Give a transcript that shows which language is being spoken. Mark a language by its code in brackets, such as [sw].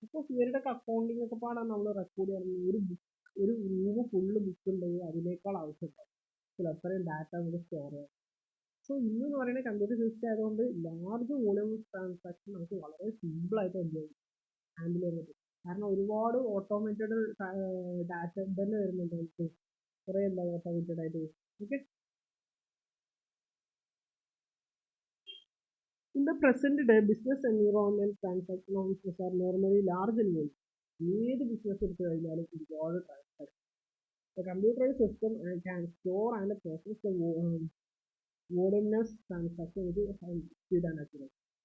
[ml] Suppose ഇവരുടെയൊക്കെ accounting ഒക്കെ പാടാണ് നമ്മൾ റെക്കോർഡ് ചെയ്യണമെങ്കിൽ ഒരു റൂം ഫുള്ള് ബുക്ക് ഉണ്ടെങ്കിൽ അതിനേക്കാൾ ആവശ്യമുണ്ടാവും. അത്രയും ഡാറ്റ നമുക്ക് സ്റ്റോർ ചെയ്യാം. സോ ഇന്ന് പറയുന്ന കമ്പ്യൂട്ടർ സിസ്റ്റം ആയതുകൊണ്ട് ലാർജ് വോളിയം ഓഫ് ട്രാൻസാക്ഷൻ നമുക്ക് വളരെ സിമ്പിളായിട്ട് ഹാൻഡിൽ ചെയ്യാൻ പറ്റും. കാരണം ഒരുപാട് ഓട്ടോമേറ്റഡ് ഡാറ്റ തന്നെ വരുന്നുണ്ട് നമുക്ക്. കുറേ എന്താ ഓട്ടോമേറ്റഡ് ആയിട്ട്. [en] Okay, in the present day business environment, transaction offices are normally large in volume. [ml] ഏത് ബിസിനസ് എടുത്തു കഴിഞ്ഞാലും ഒരുപാട് transaction. [en] The computerized system can store and process the voluminous transaction with speed and accuracy.